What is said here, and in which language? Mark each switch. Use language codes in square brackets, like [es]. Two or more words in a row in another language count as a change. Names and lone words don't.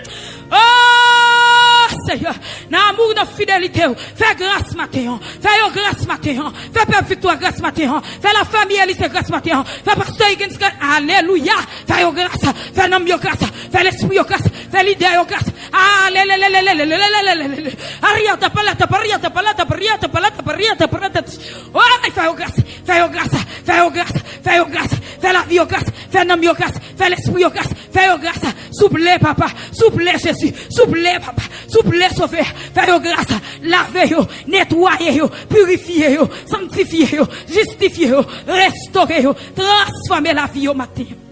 [fr] Oh Seigneur, l'amour de fidélité, fais grâce matin, fais grâce matin, fais peuple victoire grâce matin, fais la famille Alice grâce matin, fais pasteur Higgins alléluia, fais grâce, fais l'homme grâce, fais l'esprit grâce, fais l'idée grâce, alléluia, ariata palata pariata palata pariata palata pariata palata, oh fais grâce, fais grâce, fais grâce, fais grâce, fais la vie grâce, fais l'homme grâce, fais l'esprit grâce, fais grâce, souple papa, souple Jésus, souple papa, souple sauver, fais grâce, laver, nettoyer, purifier, sanctifier, justifier, restaurer, transformer la vie au matin.